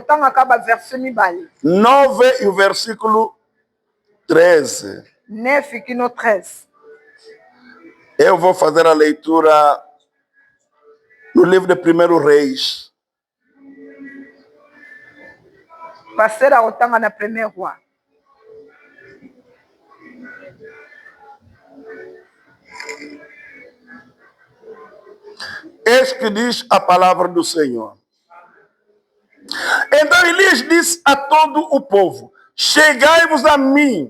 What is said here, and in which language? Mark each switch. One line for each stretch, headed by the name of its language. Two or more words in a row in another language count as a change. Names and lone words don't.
Portuguese: 9 e o versículo 13. 9 e 13. Eu vou fazer a leitura no livro de 1 Reis.
Lingala: Passer a otanga na 1 Roi.
Portuguese: Eis que diz a palavra do Senhor. Então Elias disse a todo o povo: chegai-vos a mim.